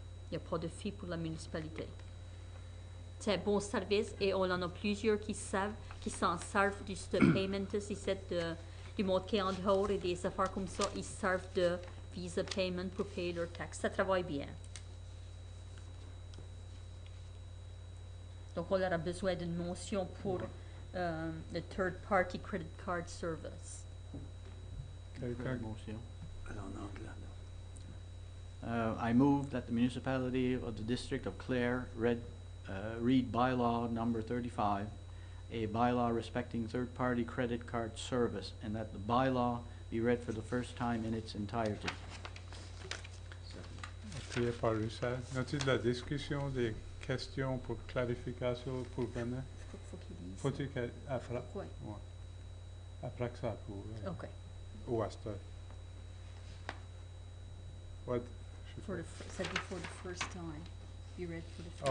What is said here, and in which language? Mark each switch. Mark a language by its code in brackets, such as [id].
[fr] Il n'y a pas de fee pour la municipalité. C'est un bon service et on en a plusieurs qui s'en servent du Paymentus, du monde qui est en dehors et des affaires comme ça, ils servent de Visa Payment pour payer leurs taxes. Ça travaille bien. Donc, on aura besoin d'une mention pour le Third Party Credit Card Service. Quelqu'un? Motion. Alors, en anglais, [en] I move that the municipality of the district of Clare read bylaw number 35, a bylaw respecting third-party credit card service, and that the bylaw be read for the first time in its entirety. [fr] Appuyé par Russell. As-tu de la discussion, des questions pour clarification pour venir? Faut qu'il dise. Faut-il qu'après? Oui. Ouais. Après que ça approuve. OK. Ou à ce temps. [en] What? [fr] Ça dit [en] for the first time. You read for the first